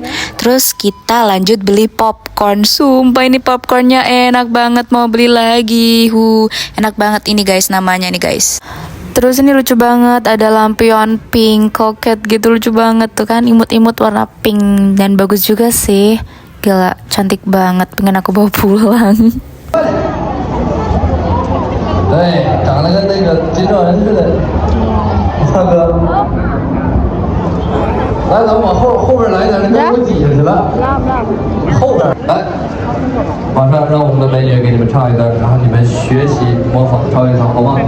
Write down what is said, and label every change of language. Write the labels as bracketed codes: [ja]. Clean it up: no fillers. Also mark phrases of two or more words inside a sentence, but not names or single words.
[id] Terus kita lanjut beli popcorn. Sumpah ini popcornnya enak banget, mau beli lagi. Enak banget ini guys, namanya nih guys. Terus ini lucu banget, ada lampion pink, koket gitu, lucu banget tuh kan, imut-imut warna pink dan bagus juga sih. Gila, cantik banget, pengen aku bawa pulang. [zh] 对，长得跟那个金正恩似的。大哥，来，咱们往后边来一点，那边给我挤下去了。后边来，马上让我们的美女给你们唱一段，然后你们学习模仿唱一唱，好吗？